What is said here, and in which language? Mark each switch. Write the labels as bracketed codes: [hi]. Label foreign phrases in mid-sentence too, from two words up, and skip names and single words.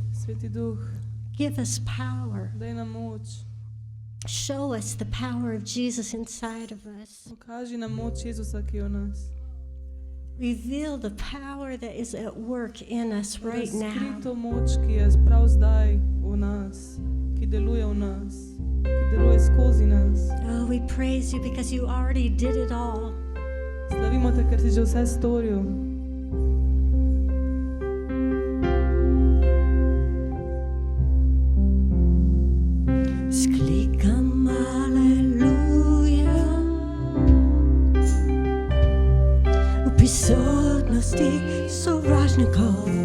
[sl] Sveti Duh, [en] give us power. [sl] daj nam moč. [en] Show us the power of Jesus inside of us. [sl] Pokaži nam moč Jezusa, ki je v nas. [en] Reveal the power that is at work in us right now. [sl] Razkri to moč, ki je prav zdaj v nas, ki deluje v nas, ki deluje skozi nas. [en] Oh, we praise you because you already did it all. [sl] Slavimo te, ker si že vse storil. Sklikam aleluja v prisotnosti sovražnikov.